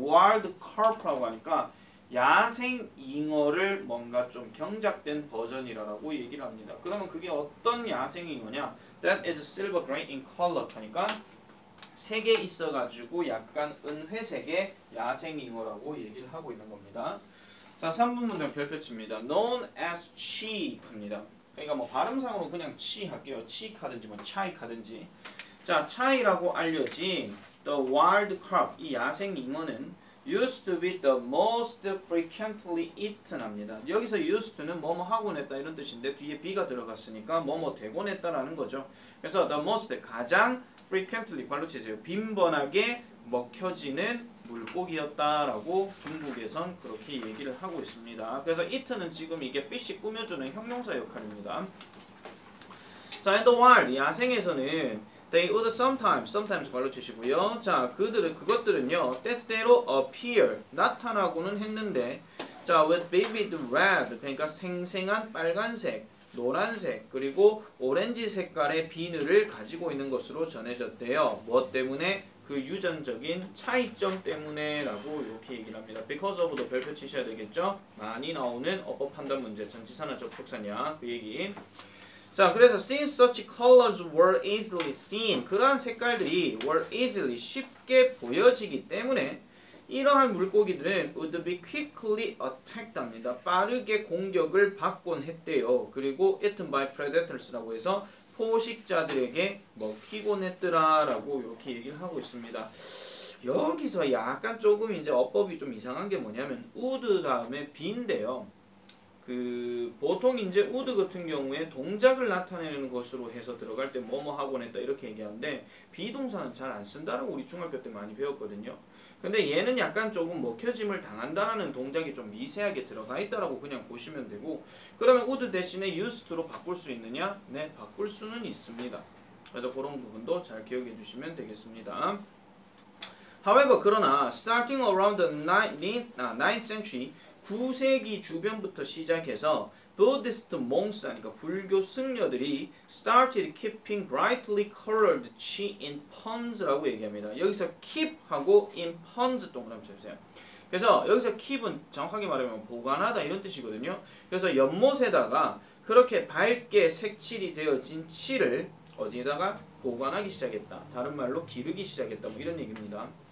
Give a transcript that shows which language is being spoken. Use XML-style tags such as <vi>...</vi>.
<ko>wild carp라고 하니까 야생 잉어를 뭔가 좀 경작된 버전이라고 얘기를 합니다. 그러면 그게 어떤 야생 잉어냐?</ko> <en>That is silver gray in color</en> <ko>하니까 색에 있어가지고 약간 은회색의 야생 잉어라고 얘기를 하고 있는 겁니다. 자, 3분 문장 별표 칩니다.</ko> <en>Known as cheap입니다.</en> <ko>그러니까 발음상으로 그냥 치 할게요. 치하든지 차이하든지. 자, 차이라고 알려진</ko> <en>the wild carp</en> <ko>이 야생 잉어는</ko> <en>used to be the most frequently eaten</en> <ko>합니다. 여기서 used to는 뭐뭐 하곤 했다 이런 뜻인데 뒤에 be가 들어갔으니까 뭐뭐 되곤 했다라는 거죠. 그래서</ko> <en>the most</en> <ko>가장 frequently 발로 치세요. 빈번하게 먹혀지는 물고기였다라고 중국에선 그렇게 얘기를 하고 있습니다. 그래서 eat는 지금 이게 fish 꾸며주는 형용사 역할입니다.</ko> <en>자, in the wild</en> <ko>야생에서는</ko> <en>they would sometimes</en> <ko>발로 치시고요. 자, 그것들은요 때때로 appear 나타나고는 했는데, 자,</ko> <en>with vivid red</en> <ko>그러니까 생생한 빨간색, 노란색 그리고 오렌지 색깔의 비늘을 가지고 있는 것으로 전해졌대요. 무엇 때문에? 그 유전적인 차이점 때문에라고 이렇게 얘기를 합니다. because of도 별표 치셔야 되겠죠. 많이 나오는 어법 판단 문제, 전치사나 접속사냐 그 얘기.</ko> <en>자, 그래서 since such colors were easily seen</en> <ko>그러한 색깔들이</ko> <en>were easily</en> <ko>쉽게 보여지기 때문에 이러한 물고기들은</ko> <en>would be quickly attacked</en> <ko>합니다. 빠르게 공격을 받곤 했대요. 그리고</ko> <en>eaten by predators</en> <ko>라고 해서 포식자들에게 먹히곤 했더라라고 이렇게 얘기를 하고 있습니다. 여기서 약간 조금 이제 어법이 좀 이상한 게 뭐냐면 would 다음에 be인데요. 보통 이제 would 같은 경우에 동작을 나타내는 것으로 해서 들어갈 때 뭐뭐 하곤 했다 이렇게 얘기하는데 비동사는 잘 안 쓴다라고 우리 중학교 때 많이 배웠거든요. 근데 얘는 약간 조금 먹혀짐을 당한다라는 동작이 좀 미세하게 들어가 있다라고 그냥 보시면 되고, 그러면 would 대신에 used to로 바꿀 수 있느냐? 네, 바꿀 수는 있습니다. 그래서 그런 부분도 잘 기억해 주시면 되겠습니다.</ko> <en>However,</en> <ko>그러나</ko> <en>starting around the 9th century</en> <ko>9세기 주변부터 시작해서</ko> <en>Buddhist monks</en> <ko>하니까 불교 승려들이</ko> <en>started keeping brightly colored chi in ponds</en> <ko>라고 얘기합니다. 여기서 keep하고</ko> <en>in ponds</en> <ko>동그라미 쳐주세요. 그래서 여기서 keep은 정확하게 말하면 보관하다 이런 뜻이거든요. 그래서 연못에다가 그렇게 밝게 색칠이 되어진 칠을 어디에다가 보관하기 시작했다. 다른 말로 기르기 시작했다. 뭐 이런 얘기입니다.</ko>